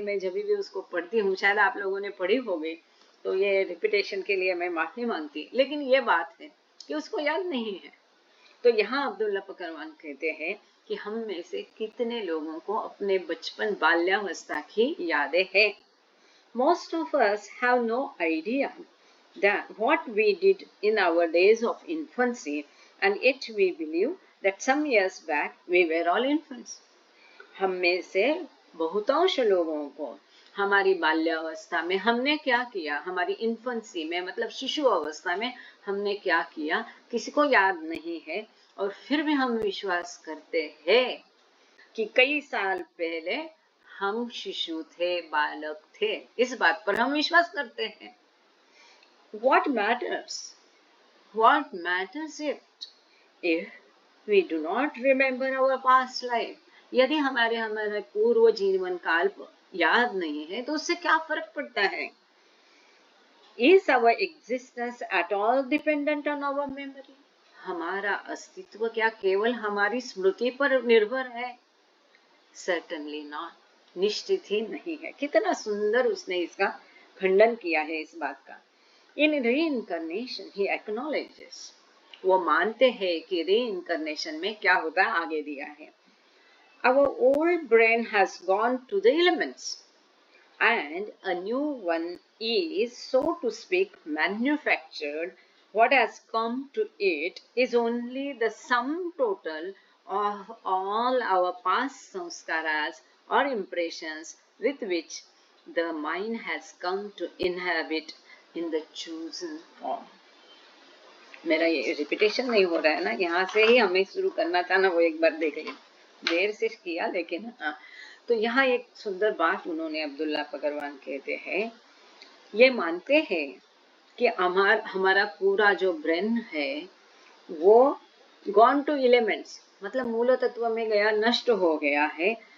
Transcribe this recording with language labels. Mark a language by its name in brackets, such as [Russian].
[Hindi] मैं जब भी उसको पढ़ती हूँ, शायद आप लोगों ने पढ़ी होगी, तो ये रिपीटेशन के लिए मैं माफी मांगती, लेकिन ये बात है कि उसको याद नहीं है। तो यहाँ अब्दुल्ला पकरवान कहते हैं कि हम में से कितने लोगों को अपने बचपन, बाल्यावस्था की यादें हैं। [English] Most of us have no idea that what we did in our days of infancy, and yet we believe that some years back we were all infants. [Hindi] हम में से बहुतांश लोगों को हमारी बाल्यावस्था में हमने क्या किया, हमारी इन्फेंसी में मतलब शिशु अवस्था में हमने क्या किया, किसी को याद नहीं है। और फिर भी हम विश्वास करते हैं कि कई साल पहले हम शिशु थे, बालक थे। इस बात पर हम विश्वास करते हैं। [English] What matters? What matters if we do not remember our past life? [Hindi] यदि हमारे पूर्व जीवन काल याद नहीं है तो उससे क्या फर्क पड़ता है? [English] Is our existence at all dependent on our memory? [Hindi] हमारा अस्तित्व क्या केवल हमारी स्मृति पर निर्भर है? [English] Certainly not. [Hindi] निश्चित ही नहीं है। कितना सुंदर उसने इसका खंडन किया है इस बात का। [English] In reincarnation he acknowledges, [Hindi] वो मानते हैं कि reincarnation में क्या होता है, आगे दिया है। [English] Our old brain has gone to the elements and a new one is, so to speak, manufactured. What has come to it is only the sum total of all our past samskaras or impressions with which the mind has come to inhabit in the chosen form. [Hindi] मेरा ये repetition नहीं हो रहा है ना, यहाँ से ही हमें शुरू करना था ना, वो एक बार देख लें। देर से किया लेकिन हाँ। तो यहाँ एक सुंदर बात उन्होंने, अब्दुल्ला पकरवान कहते हैं, ये मानते हैं कि हमारा पूरा जो ब्रेन है वो [English] gone to elements, [Hindi] मतलब मूल तत्व में गया, नष्ट हो गया है।